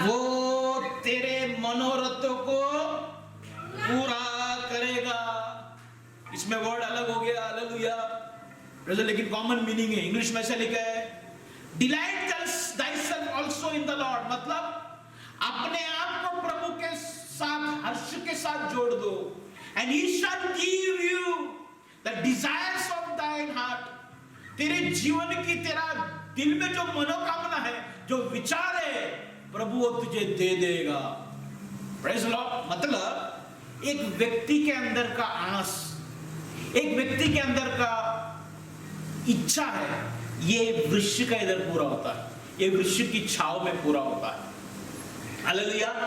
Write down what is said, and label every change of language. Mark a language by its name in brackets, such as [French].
[Hindi] वो तेरे मनोरथों को पूरा करेगा। इसमें वर्ड अलग हो गया, हालेलुया, लेकिन कॉमन मीनिंग है। इंग्लिश में ऐसा लिखा है [English] delight thyself also in the Lord, [Hindi] मतलब अपने आप को प्रभु के साथ, हर्ष के साथ जोड़ दो। [English] And he shall give you the desires of thine heart. [Hindi] तेरे जीवन की, तेरा दिल में जो मनोकामना है, जो विचार है, प्रभु वो तुझे दे देगा। [English] Praise the Lord. [Hindi] मतलब एक व्यक्ति के अंदर का आस, एक व्यक्ति के अंदर का इच्छा है, ये वृक्ष का इधर पूरा होता है, ये वृक्ष की छाव में पूरा होता है। हालेलुया।